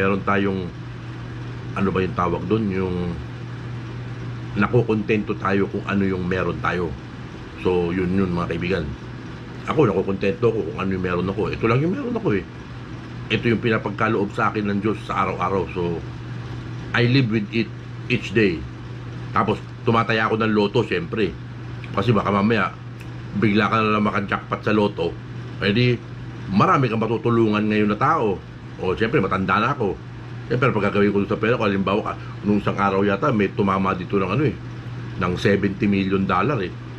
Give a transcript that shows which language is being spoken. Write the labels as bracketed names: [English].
[Filipino] Meron tayong, ano ba yung tawag doon? Yung nakukontento tayo kung ano yung meron tayo. So yun mga kaibigan. Ako nakukontento ko kung ano yung meron ako. Ito lang yung meron ako eh. Ito yung pinapagkaloob sa akin ng Diyos sa araw-araw. [English] So I live with it each day. [Filipino] Tapos tumataya ako ng loto syempre. Kasi baka mamaya bigla ka na lang maka-jackpot sa loto. Pwede marami kang matutulungan ngayon na tao. O syempre matanda na ako. Pero pag gagawin ko sa pera ko, halimbawa nung isang araw yata may tumama dito ng ano eh, ng $70 million eh.